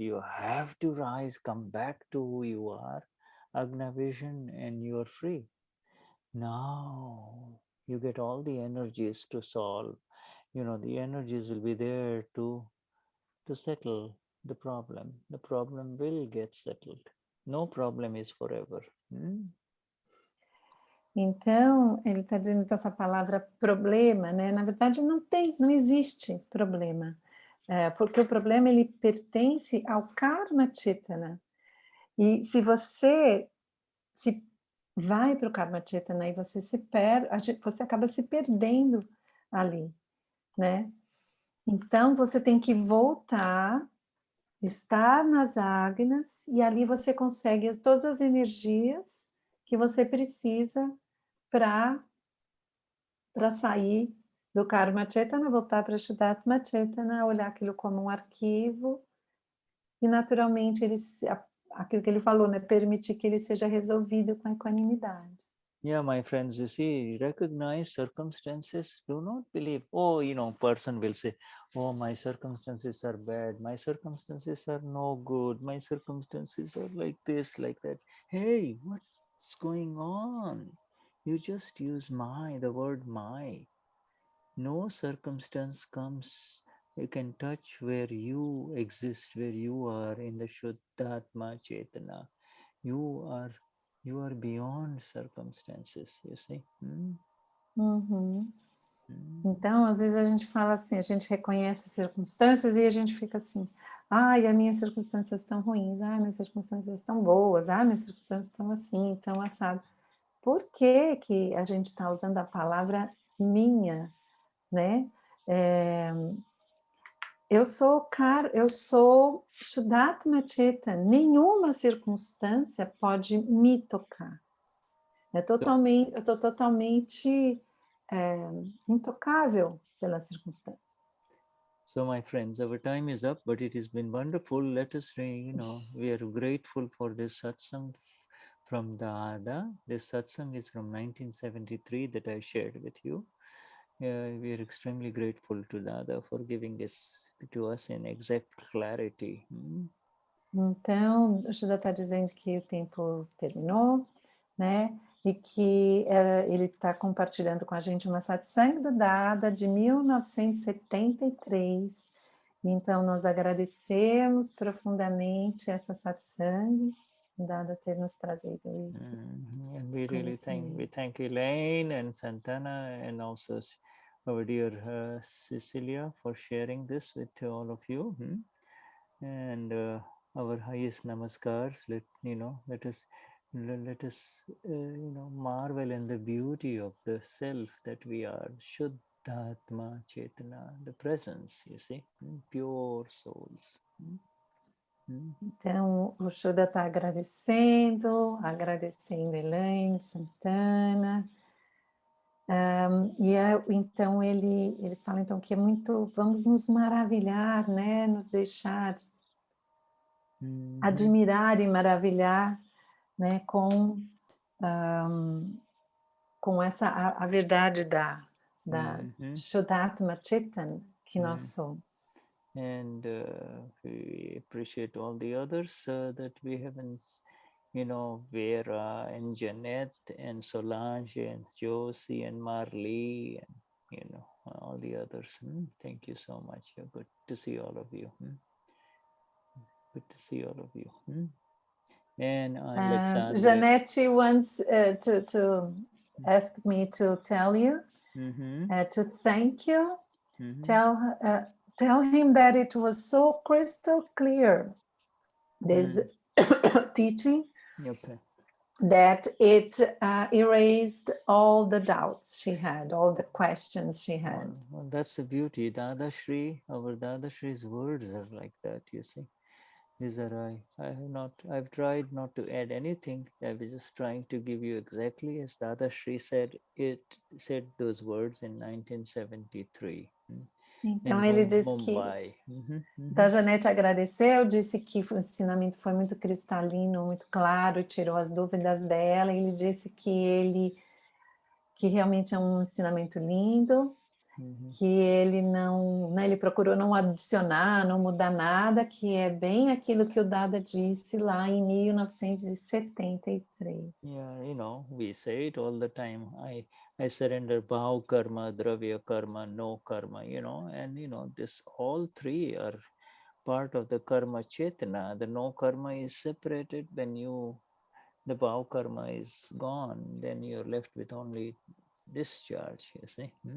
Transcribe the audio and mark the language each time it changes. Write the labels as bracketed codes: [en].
[en] You have to rise, come back to who you are, Agna vision, and you are free. Now you get all the energies to solve. The energies will be there to settle the problem. The problem will get settled. No problem is forever. [pt] Então, ele está dizendo que essa palavra problema, né? Na verdade, não existe problema. Porque o problema, ele pertence ao karma chetana. E se você vai para o karma chetana e você se perde, você acaba se perdendo ali, né? Então, você tem que voltar, estar nas agnas, e ali você consegue todas as energias que você precisa para sair do karma chetana, voltar para Shuddhatma chetana, olhar aquilo como um arquivo, e naturalmente aquilo que ele falou, né, permitir que ele seja resolvido com equanimidade. [en] Yeah, my friends, you see, recognize circumstances. Do not believe, person will say, oh, my circumstances are bad. My circumstances are no good. My circumstances are like this, like that. Hey, what's going on? You just use the word my. No circumstance comes you can touch where you exist, where you are in the Shuddhatma Chetana. You are beyond circumstances, you see. Uhum. [pt] Então, às vezes a gente fala assim, a gente reconhece as circunstâncias e a gente fica assim, ai, as minhas circunstâncias estão ruins, ai, minhas circunstâncias estão boas, ai, minhas circunstâncias estão assim, estão assado. Por que que a gente está usando a palavra minha, né? Eu sou Shuddhatma Cheta, nenhuma circunstância pode me tocar. Eu estou totalmente intocável pela circunstância. [en] So, my friends, our time is up, but it has been wonderful. Let us, we are grateful for this satsang from Dada. This satsang is from 1973 that I shared with you. We are extremely grateful to Dada for giving this to us in exact clarity. [pt] Então, o Shuddha está dizendo que o tempo terminou, né? E que ele está compartilhando com a gente uma satsang do Dada de 1973. Então, nós agradecemos profundamente essa satsang, o Dada ter nos trazido isso. [en] And we really thank Elaine and Santana and also our dear Cecilia for sharing this with all of you. And our highest namaskars. Let us marvel in the beauty of the self that we are, Shuddhatma Chetna, the presence, you see, pure souls. [pt] Então, o Shuddha está agradecendo Elaine, Santana. Então ele fala então que é muito, vamos nos maravilhar, né? Nos deixar admirar e maravilhar, né? Com essa a verdade da Shuddhatma Chetan que nós somos. [en] And we appreciate all the others that we haven't, Vera and Jeanette and Solange and Josie and Marley and, all the others. Thank you so much. Good to see all of you. Good to see all of you. And Alexander. Jeanette wants to ask me to tell you, to thank you, tell him that it was so crystal clear, this teaching, that it erased all the doubts she had, all the questions she had. Well, that's the beauty. Dadashri, our Dadashri's words are like that, you see. These are I've tried not to add anything. I was just trying to give you exactly as Dadashri said those words in 1973. [pt] Então ele disse Mumbai. Então a Janete agradeceu, disse que o ensinamento foi muito cristalino, muito claro, tirou as dúvidas dela. Ele disse que realmente é um ensinamento lindo, que ele não, né, ele procurou não adicionar, não mudar nada, que é bem aquilo que o Dada disse lá em 1973. [en] Yeah, we say it all the time. I surrender bhav karma, dravya karma, no karma, and this all three are part of the karma chetana. The no karma is separated when the bhav karma is gone, then you're left with only discharge, you see.